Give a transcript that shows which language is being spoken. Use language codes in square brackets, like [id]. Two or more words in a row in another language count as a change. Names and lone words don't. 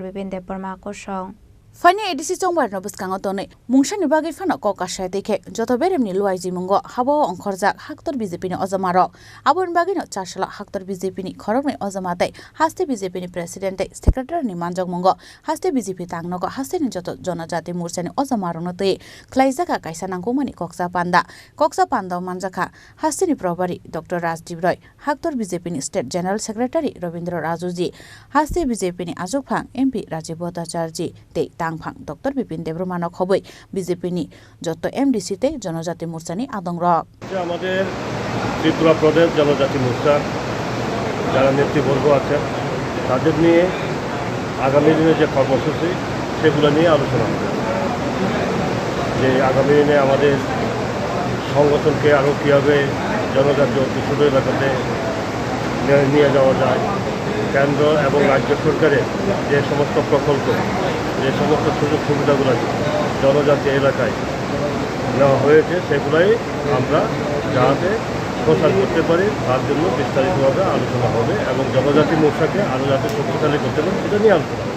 [trp] Bipin Debarma kosong Fani edisi chongbar no buskango tone mungshani bagi fana kokasha dekhe joto beremni luaiji mungo habo ongkhorjak haktor BJP ni ozamaro abon bagi no 4 sala haktor BJP ni khorokni ozamate haste BJP ni [en] president secretary [trp] ni manjok mungo haste BJP tangnogo haste ni joto jonajati murchani ozamaro no tei khlaijaka kaisa nangkumani koksa panda manjaka haste ni probari Dr. [en] Rajdev Roy [trp] haktor BJP ni [en] State General Secretary Robindra Rajuji [trp] haste BJP ni Ajukphang MP Rajiv Bhattacharya tei tangphang Dr. Bipin Debarma khoboi BJP ni joto MDC te [bn] জনজাতি মোর্চা [trp] ni adongrok [bn] আমাদের ত্রিপুরা প্রদেশ জনজাতি মোর্চা যারা নেতৃবর্গ আছে তাদের নিয়ে আগামী দিনে যে কর্মসূচি সেগুলো নিয়ে আলোচনা হবে, যে আগামী দিনে আমাদের সংগঠনকে আরও কীভাবে জনজাতি অধ্যুষিত এলাকাতে নিয়ে যাওয়া যায়, কেন্দ্র এবং রাজ্য সরকারের যে সমস্ত প্রকল্প, যে সমস্ত সুযোগ সুবিধাগুলো জনজাতি এলাকায় নেওয়া হয়েছে সেগুলাই আমরা যাতে প্রচার করতে পারি তার জন্য বিস্তারিতভাবে আলোচনা হবে এবং জনজাতি মোর্চাকে আরও যাতে শক্তিশালী করতে পারি সেটা নিয়ে আলোচনা হবে।